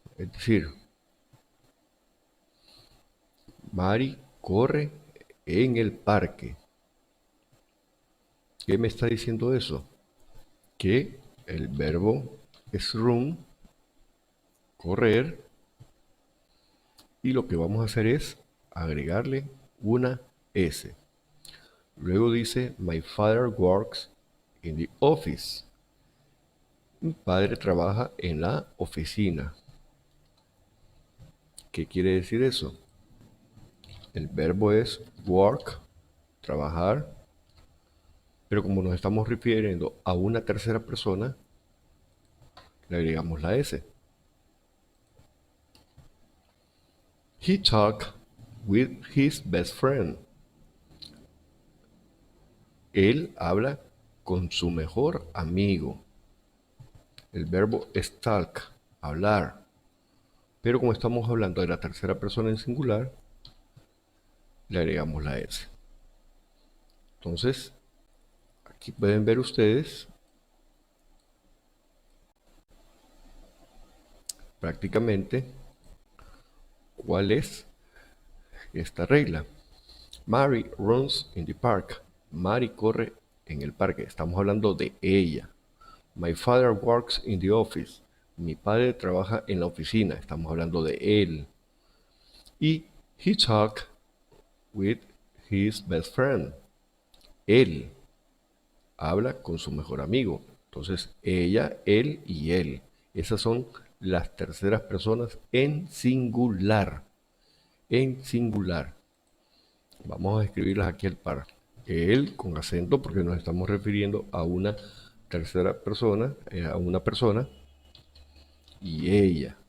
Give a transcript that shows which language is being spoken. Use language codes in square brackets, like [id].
[es] Es decir, Mary corre en el parque. ¿Qué me está diciendo eso? Que el verbo es run, correr, y lo que vamos a hacer es agregarle una S. Luego dice, [en] my father works in the office. [es] Mi padre trabaja en la oficina. ¿Qué quiere decir eso? El verbo es work, trabajar, pero como nos estamos refiriendo a una tercera persona, le agregamos la S. [en] He talked with his best friend. [es] Él habla con su mejor amigo. El verbo es talk, hablar. Pero como estamos hablando de la tercera persona en singular, le agregamos la S. Entonces, aquí pueden ver ustedes prácticamente cuál es esta regla. [en] Mary runs in the park. [es] Mary corre en el parque. Estamos hablando de ella. [en] My father works in the office. [es] Mi padre trabaja en la oficina. Estamos hablando de él. [en] Y he talked with his best friend. [es] Él habla con su mejor amigo. Entonces, ella, él y él. Esas son las terceras personas en singular. En singular. Vamos a escribirlas aquí al par. Él con acento porque nos estamos refiriendo a una tercera persona, a una persona. Y ella.